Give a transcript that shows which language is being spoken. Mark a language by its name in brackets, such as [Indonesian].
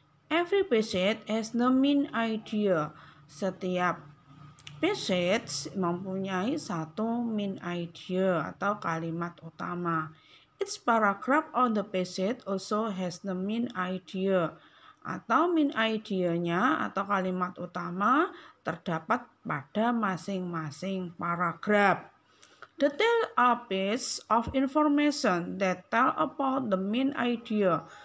[English] Every passage has the main idea. [Indonesian] Setiap passage mempunyai satu main idea atau kalimat utama. [English] Each paragraph on the passage also has the main idea. [Indonesian] Atau main idea-nya atau kalimat utama terdapat pada masing-masing paragraf. [English] Detail a piece of information that tell about the main idea.